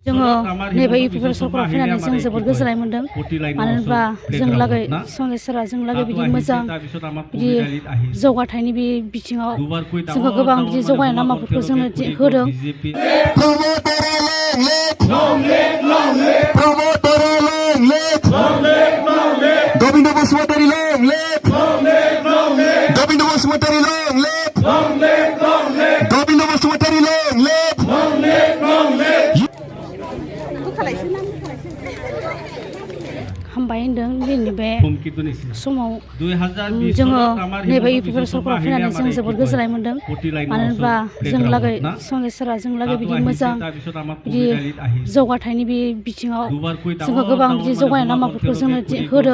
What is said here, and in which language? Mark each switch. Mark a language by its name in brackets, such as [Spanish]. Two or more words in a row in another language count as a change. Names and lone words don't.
[Bodo] जोङो नैबे इउपिपिएल सरकाराव फैनानै जों जोबोद गोजोननाय मोन्दों। मानो होनब्ला जों लागै संजय सारा जों लागै बिदि मोजां बिदि जौगाथायनि बे बिथिङाव जोंखौ गोबां बिदि जौगानाय लामाफोरखौ जोंनो होदों। [English] Govinda Basumatari long live! Govinda Basumatari long live! Govinda Basumatari long live! [Bodo] हामबाय होनदों दिनैनि बे समाव जोङो नैबे इउपिपिएल सरकाराव फैनानै जों जोबोद गोजोननाय मोन्दों। मानो होनब्ला जों लागै संजय सारा जों लागै बिदि मोजां बिदि जौगाथायनि बे बिथिङाव जोंखौ गोबां बिदि जौगानाय लामाफोरखौ जोंनो होदों।